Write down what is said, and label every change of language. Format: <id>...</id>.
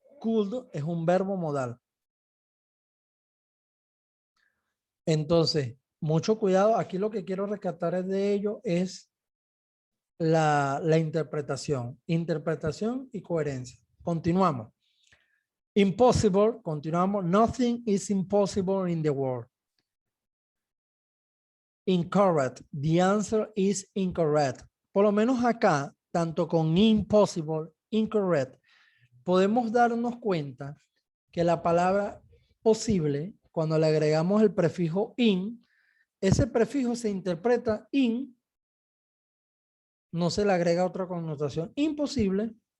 <es>Could es un verbo modal. Entonces, mucho cuidado. Aquí lo que quiero rescatar de ello es la interpretación. Interpretación y coherencia. Continuamos. Impossible, continuamos.</es> <en>Nothing is impossible in the world. Incorrect. The answer is incorrect.</en> <es>Por lo menos acá, tanto con impossible, incorrect, podemos darnos cuenta que la palabra posible, cuando le agregamos el prefijo in, ese prefijo se interpreta in, no se le agrega otra connotación. Imposible.</es>